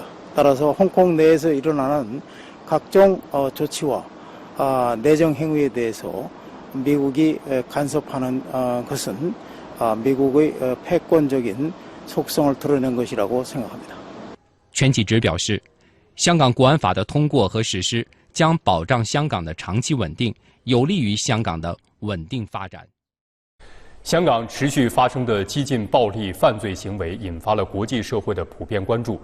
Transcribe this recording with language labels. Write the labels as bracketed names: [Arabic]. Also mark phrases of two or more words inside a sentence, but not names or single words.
[Korean] 따라서 홍콩 내에서 일어나는 각종 조치와 내정 행위에 대해서 미국이 간섭하는 것은 미국의 패권적인 속성을 드러낸 것이라고 생각합니다. [Chinese] 全启直表示，香港国安法的通过和实施将保障香港的长期稳定，有利于香港的稳定发展。香港持续发生的激进暴力犯罪行为引发了国际社会的普遍关注。